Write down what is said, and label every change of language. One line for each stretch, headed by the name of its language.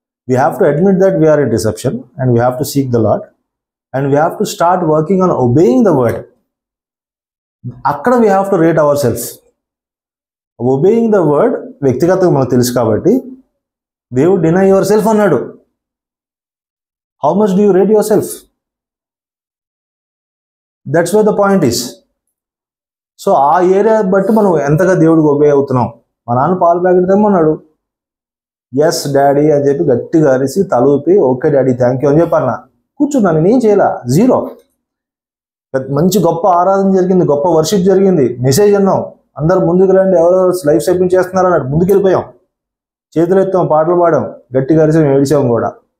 English: We have to admit that we are in deception and we have to seek the Lord and we have to start working on obeying the word. Akkada we have to rate ourselves.
Telugu: Obeying the word వ్యక్తిగతంగా మనకు తెలుసు కాబట్టి, దేవుడు
English: deny yourself
Telugu: అన్నాడు.
English: How much do you rate yourself? That's where the point is.
Telugu: So ఆ area బట్టి మనం ఎంతగా దేవుడికి ఒబే అవుతున్నాం. మా నాన్న పాలు ప్యాకెట్ తెమ్మన్నాడు, ఎస్ డాడీ అని చెప్పి గట్టిగా అరిసి తలూపి
English: okay daddy thank you
Telugu: అని చెప్పన్నా, కూర్చున్నాను, నేనేం చేయాల, జీరో. మంచి గొప్ప ఆరాధన జరిగింది, గొప్ప వర్షిప్ జరిగింది, మెసేజ్ అన్నాం, అందరు ముందుకు రండి, ఎవరెవరు లైఫ్ సబ్మిట్ చేస్తున్నారు అన్నట్టు ముందుకు వెళ్ళిపోయాం, చేతులు ఎత్తాం, పాటలు పాడాం, గట్టిగా అరిసాం, ఏడిచాం కూడా.